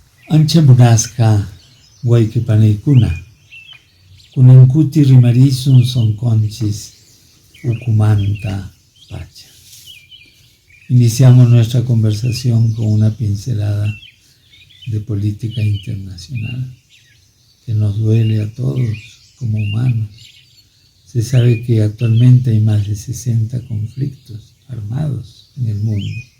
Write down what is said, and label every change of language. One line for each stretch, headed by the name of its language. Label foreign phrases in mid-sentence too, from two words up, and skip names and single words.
Quechua: Ancha munasqa wayqipaniykuna, kunankuti rimarisun sonqonchis ukumanta pacha.
Spanish: Iniciamos nuestra conversación con una pincelada de política internacional que nos duele a todos como humanos. Se sabe que actualmente hay más de 60 conflictos armados en el mundo.